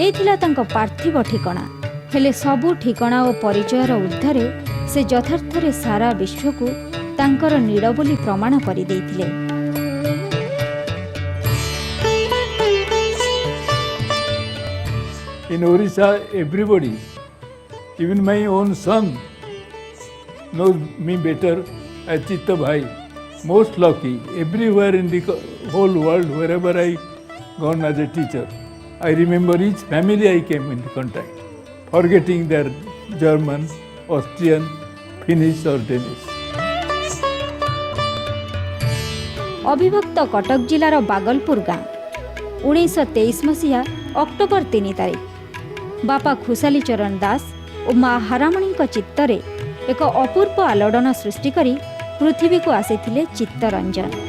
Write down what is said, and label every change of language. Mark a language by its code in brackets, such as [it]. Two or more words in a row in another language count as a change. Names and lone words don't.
[or] ଏଇଥିଲା ତାଙ୍କ ପାର୍ଥିବ ଠିକଣା। ହେଲେ ସବୁ ଠିକଣା ଓ ପରିଚୟର ଊର୍ଦ୍ଧ୍ୱରେ ସେ ଯଥାର୍ଥରେ ସାରା ବିଶ୍ୱକୁ ତାଙ୍କର ନୀଡ଼ ବୋଲି ପ୍ରମାଣ କରିଦେଇଥିଲେ। [en] In Orissa, everybody, even my own son, knows me better as Chitta Bhai. Most lucky, everywhere in the whole world, wherever I gone as a teacher, I remember each family I came into contact, forgetting their German, Austrian, Finnish or Danish. [or] ଅବିଭକ୍ତ କଟକ ଜିଲ୍ଲାର ବାଗଲପୁର ଗାଁ 1923 ମସିହା ଅକ୍ଟୋବର 3 ତାରିଖ ବାପା ଖୁସାଲି ଚରଣ ଦାସ ଓ ମା ହାରାମଣୀଙ୍କ ଚିତ୍ତରେ ଏକ ଅପୂର୍ବ ଆଲୋଡ଼ନ ସୃଷ୍ଟି କରି ପୃଥିବୀକୁ ଆସିଥିଲେ ଚିତ୍ତରଞ୍ଜନ।